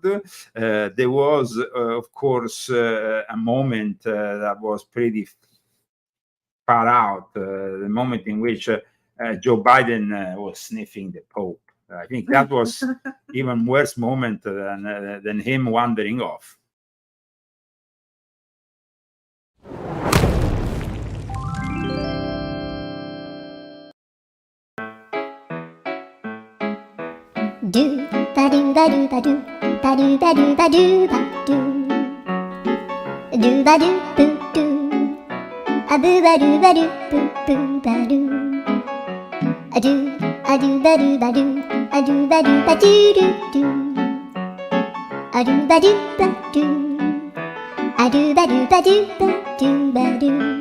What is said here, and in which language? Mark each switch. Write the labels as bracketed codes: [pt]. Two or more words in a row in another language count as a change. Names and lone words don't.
[en] There was, of course, a moment that was pretty far out, the moment in which Joe Biden was sniffing the Pope. I think that was even worse moment than him wandering off. Do ba do ba do ba do ba do ba do ba do ba do ba do boo do a boo ba do ba do boo boo ba do a do ba do ba do a do ba do ba do do do a do ba do ba do a do ba do ba do ba do ba do